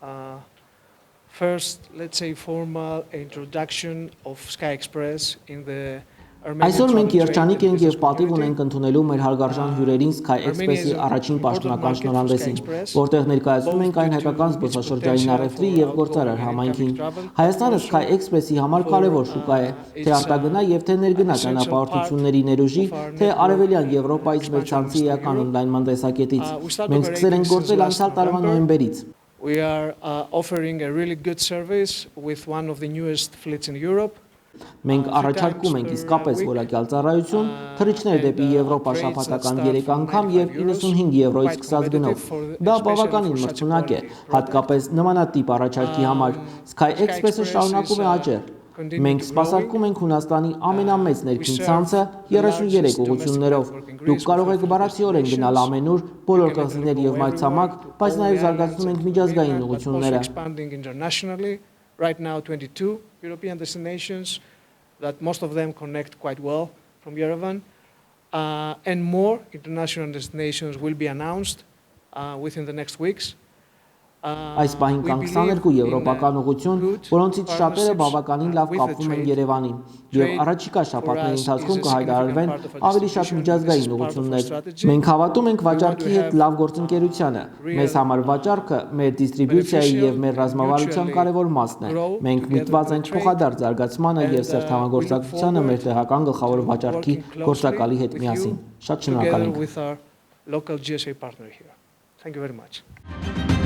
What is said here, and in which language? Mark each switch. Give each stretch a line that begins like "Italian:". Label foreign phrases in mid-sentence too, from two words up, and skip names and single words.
English: first, let's say, formal introduction of Sky Express in the
Armenian: Այսօր մենք երջանիկ ենք եւ պատիվ ունենք ընդունելու մեր հարգարժան հյուրերին Sky Express-ի առաջին պաշտոնական շնորհանդեսին, որտեղ ներկայացնում ենք այն հայկական զբոսաշրջային առևտրի եւ գործարար համայնքին։ Հայաստանը Sky Express-ի համար կարևոր շուկա է, թե արտագնա եւ թե ներգնա ճանապարհորդությունների ներուժի, թե արևելյան Եվրոպայից մեր ցանցի էական օնլայնման տեսակետից։ Մենք սկսել ենք գործել անցյալ տարվա նոյեմբերից։
English: We are offering a really good service with one of the newest fleets in Europe.
Armenian: Մենք առաջարկում ենք իսկապես որակյալ ծառայություն, թռիչքներ դեպի Եվրոպա շաբաթական 3 անգամ եւ 95 եվրոից սկսած գնով։ Դա բավականին մրցունակ է, հատկապես նմանատիպ առաջարկի համար։ Sky Express-ը շարունակում է աճել։ Մենք սպասարկում ենք Հունաստանի ամենամեծ ներքին ցանցը 33 ուղղություններով։ Դուք կարող եք բառացիորեն գնալ ամենուր, բոլոր կղզիներ եւ մայրցամաք, բայց նաեւ զարգացնում ենք միջազգային ուղղությունները։
English: Right now, 22 European destinations that most of them connect quite well from Yerevan, and more international destinations will be announced within the next weeks.
Armenian: Այս պահին կան 22 եվրոպական ուղղություն, որոնցից շատերը բավականին լավ կապվում են Երևանին, եւ առաջիկա շաբաթների ընթացքում կհայտարարվեն ավելի շատ միջազգային ուղղություններ։ Մենք հավատում ենք վաճառքի հետ լավ գործընկերությանը։ Մեզ համար վաճառքը մեր դիստրիբյուցիայի եւ մեր ռազմավարության կարևոր մասն է։ Մենք միտված ենք փոխադարձ զարգացմանը եւ սերտ համագործակցությանը մեր տեղական գլխավոր վաճառքի գործակալի հետ միասին։ Շատ շնորհակալ ենք։
English: Local GSA partner here. Thank you very much.